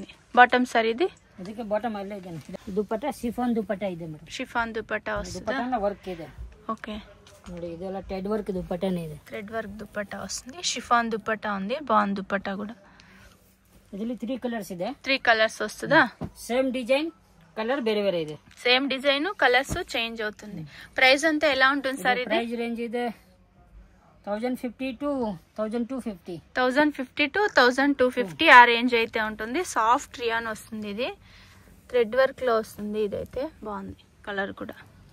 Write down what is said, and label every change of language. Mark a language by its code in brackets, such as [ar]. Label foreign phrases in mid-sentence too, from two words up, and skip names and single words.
[en] Bottom sir [te] ఇది? [kn] ಅದಕ್ಕೆ ಬಾಟಮ್ ಅಲ್ಲೇ ಇದೆ. ದುಪಟ್ಟಾ ಶಿಫಾನ್ ದುಪಟ್ಟಾ ಇದೆ ಮೇಡಮ್. [te] షిఫాన్ దుపట్టా వస్తుంది. [kn] ದುಪಟ್ಟಾನ ವರ್ಕ್ ಇದೆ. [te] ఓకే, [kn] ನೋಡಿ ಇದೆಲ್ಲ [en] thread work [kn] ದುಪಟ್ಟಾನೇ ಇದೆ. [en] Thread work [te] దుపట్టా వస్తుంది. షిఫాన్ దుపట్టా ఉంది. బాగుంది దుపట్టా కూడా. [kn] ಇದರಲ್ಲಿ 3 ಕಲರ್ಸ್ ಇದೆ. [te] 3 కలర్స్ వస్తుందా? [en] Same design, colour [kn] ಬೇರೆ ಬೇರೆ ಇದೆ. [en] Same design, colours change [te] అవుతుంది. ప్రైస్ అంతా ఎలా ఉంటుంది సార్ ఇది? [en] Price range [kn] ಇದೆ 1050 to 1250. [te] 1050 to 1250 ఆ రేంజ్ అయితే ఉంటుంది. [en] Soft rayon [te] వస్తుంది. ఇది [en] thread work [te] లో వస్తుంది. ఇదైతే బాగుంది కలర్ కూడా.